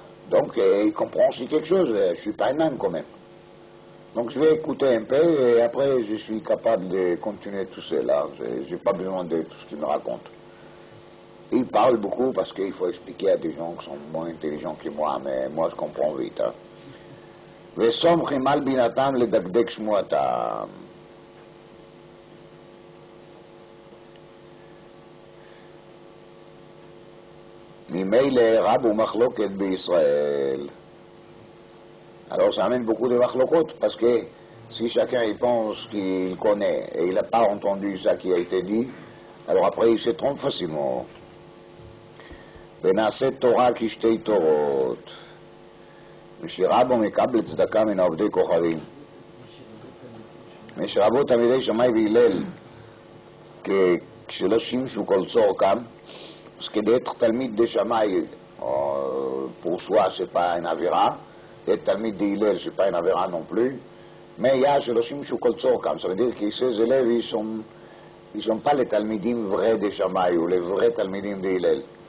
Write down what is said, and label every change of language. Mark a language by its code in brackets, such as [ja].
[fr] Donc il comprend aussi quelque chose, je suis pas un âne quand même. Donc je vais écouter un peu et après je suis capable de continuer tout cela. Je n'ai pas besoin de tout ce qu'il me raconte. Il parle beaucoup parce qu'il faut expliquer à des gens qui sont moins intelligents que moi, mais moi je comprends vite. [he] וסומכים על בינתם לדקדק שמועתם. ממילא רבו מחלוקת בישראל. [fr] Alors ça amène beaucoup de מחלוקות, parce que si chacun il pense qu'il connaît et il n'a pas entendu ça qui a été dit, alors après il se trompe facilement. [he] ונעשה תורה כשתי תורות. ושרבו מקבל צדקה מן עובדי כוכבים. ושרבו תלמידי שמאי והלל, כשלא שימשו כל צורכם, [fr] parce que d'être talmid de Shamaï, pour soi, c'est pas une avéra, d'être talmid de Hillel, c'est pas une avéra non plus, mais il y a Sheloshim Shukol Tzorkam, ça veut dire que ces élèves, ils sont pas les talmidim vrais de Shamaï ou les vrais talmidim de Hillel.